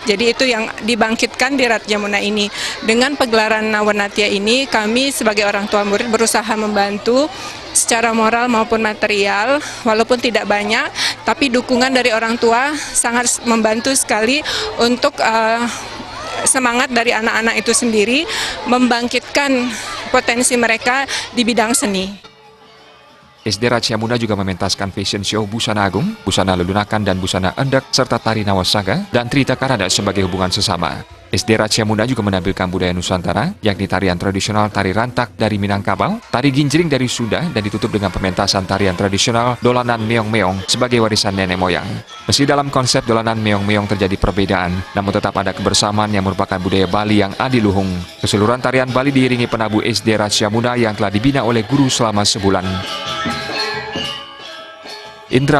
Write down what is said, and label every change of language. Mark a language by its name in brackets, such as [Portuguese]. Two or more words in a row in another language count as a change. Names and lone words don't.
[Indonesian] Jadi itu yang dibangkitkan di Ratsyamuna ini. Dengan pegelaran Nawanatya ini, kami sebagai orang tua murid berusaha membantu secara moral maupun material, walaupun tidak banyak, tapi dukungan dari orang tua sangat membantu sekali untuk semangat dari anak-anak itu sendiri membangkitkan potensi mereka di bidang seni. SD Ratsyamuna juga mementaskan [English] fashion show [Indonesian] busana agung, busana lelunakan dan busana endek, serta tari Nawasaga dan Trihita Karana sebagai hubungan sesama. SD Ratsyamuna juga menampilkan budaya Nusantara, yakni tarian tradisional tari rantak dari Minangkabau, tari ginjring dari Sunda, dan ditutup dengan pementasan tarian tradisional dolanan meong-meong sebagai warisan nenek moyang. Meski dalam konsep dolanan meong-meong terjadi perbedaan, namun tetap ada kebersamaan yang merupakan budaya Bali yang adiluhung. Keseluruhan tarian Bali diiringi penabuh SD Ratsyamuna yang telah dibina oleh guru selama sebulan. Indra